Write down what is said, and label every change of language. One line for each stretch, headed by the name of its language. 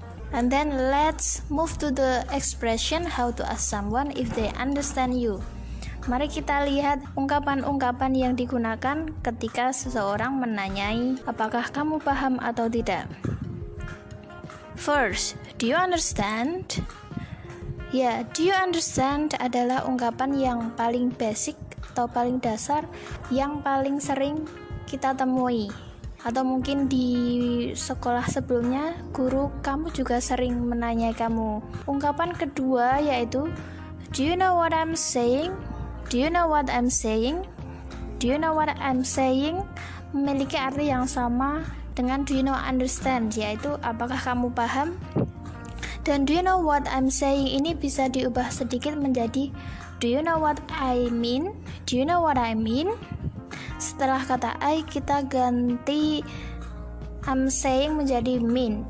English: And then let's move to the expression how to ask someone if they understand you.
Indonesian: Mari kita lihat ungkapan-ungkapan yang digunakan ketika seseorang menanyai apakah kamu paham atau tidak.
English: First, do you understand?
Indonesian: Ya,
English: do you understand
Indonesian: adalah ungkapan yang paling basic atau paling dasar yang paling sering kita temui. Atau mungkin di sekolah sebelumnya guru kamu juga sering menanyai kamu. Ungkapan kedua yaitu
English: do you know what I'm saying? Do you know what I'm saying? Do you know what I'm saying?
Indonesian: Memiliki arti yang sama dengan
English: do you know understand,
Indonesian: yaitu apakah kamu paham? Dan
English: do you know what I'm saying
Indonesian: ini bisa diubah sedikit menjadi
English: do you know what I mean? Do you know what I mean?
Indonesian: Setelah kata I kita ganti I'm saying menjadi mean.